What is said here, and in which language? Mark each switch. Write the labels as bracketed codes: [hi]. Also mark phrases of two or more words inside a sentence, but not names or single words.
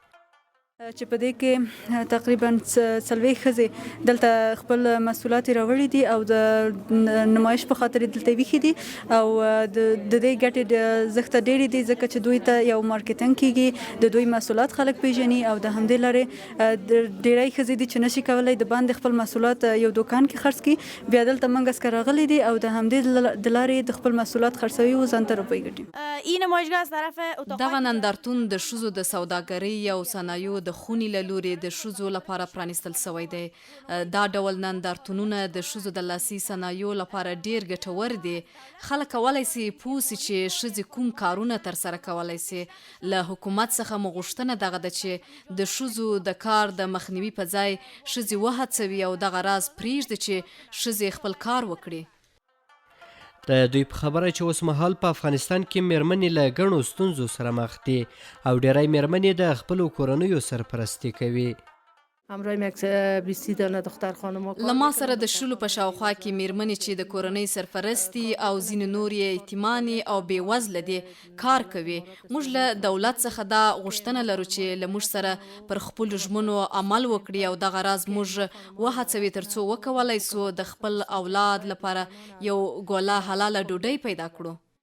[ps] چې په دې کې تقریبا 40 ښځې دلته خپل محصولات راوړي دي او د نمایش په خاطر دلته ویښې دي او د دې ګټې زښته ډېرې دي ځکه چې دوی ته یو مارکیټینګ کیږي، د دوی محصولات خلک پیژني او د همدې لارې ډېری ښځې دي چې نشي کولی د باندې خپل محصولات یو دوکان کې خرڅ کړي، بیا دلته منګ اسکه راغلي دي او د همدې د لارې د خپل محصولات خرڅوي او ځان ته روپۍ ګټي. [fa] این نمایشگاه از طرف [ps] دغه نندارتون د ښځو د سوداګرۍ او صنایعو د خونې له لورې د ښځو لپاره پرانیستل شوی دی. دا ډول نندارتونونه د ښځو د لاسي صنایعو لپاره ډیر ګټور دي. خلک کولی سي پوه سي چې ښځې کوم کارونه ترسره کولی سي. له حکومت څخه مو غوښتنه دغه ده چې د ښځو د کار د مخنیوي په ځای ښځې وهڅوي او دغه راز پرېږدي چې ښځې خپل کار وکړي. د دوی په خبره چې اوس مهال په افغانستان کې میرمنې له ګڼو ستونزو سره مخ دي او ډیری میرمنې د خپلو کورنیو سرپرستي کوي. [fa] همراهیم یک 20 دانه دختر خانم [ps] له ما سره د شلو په شاوخوا کې میرمنې چې د کورنۍ سرپرستي او ځینې نور یې یتیمانې او بېوزله دي کار کوي. موږ له دولت څخه دا غوښتنه لرو چې له موږ سره پر خپلو ژمنو عمل وکړي او دغه راز موږ وهڅوي تر څو وکولی سو د خپل اولاد لپاره یو ګوله حلاله ډوډۍ پیدا کړو.